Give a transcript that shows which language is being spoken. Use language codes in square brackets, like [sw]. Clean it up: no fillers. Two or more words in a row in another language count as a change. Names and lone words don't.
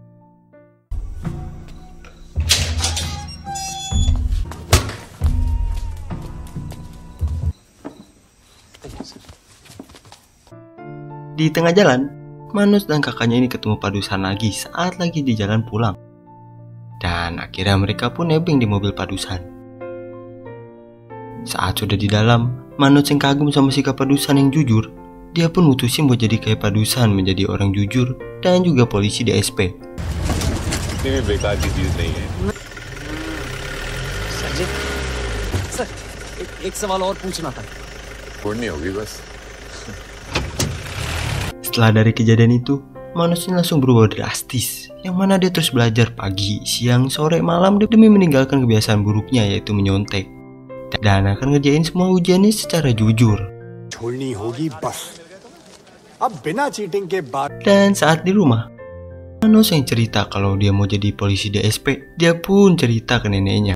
[id] Di tengah jalan, Manoj dan kakaknya ini ketemu Padusan lagi saat lagi di jalan pulang. Dan akhirnya mereka pun nebeng di mobil Padusan. Saat sudah di dalam, Manoj yang kagum sama sikap Padusan yang jujur, dia pun mutusin buat jadi kayak Padusan, menjadi orang jujur dan juga polisi DSP. [hi] इतनी भी बेकार की चीज नहीं है. सर, एक सवाल और पूछना था. नहीं होगी बस. [id] Setelah dari kejadian itu, Manoj ini langsung berubah drastis, yang mana dia terus belajar pagi, siang, sore, malam demi meninggalkan kebiasaan buruknya yaitu menyontek. Dan akan ngerjain semua ujiannya secara jujur. Dan saat di rumah, Manoj yang cerita kalau dia mau jadi polisi DSP, dia pun cerita ke neneknya.